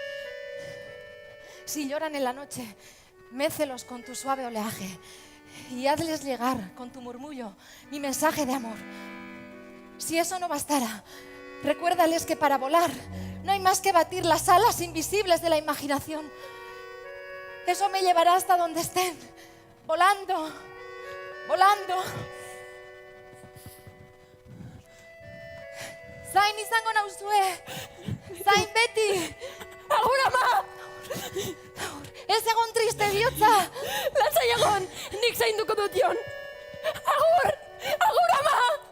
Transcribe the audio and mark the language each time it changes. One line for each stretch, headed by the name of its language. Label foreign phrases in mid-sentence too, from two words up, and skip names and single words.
Spanish: Si lloran en la noche, mécelos con tu suave oleaje y hazles llegar con tu murmullo mi mensaje de amor. Si eso no bastara, recuérdales que para volar no hay más que batir las alas invisibles de la imaginación. Eso me llevará hasta donde estén, volando, volando.
Basque: Zain izango nauzue, zain beti. Agur, ama! Ez egon triste bihotza. Lasai egon, nik zainduko dut jon. Agur! Agur, ama!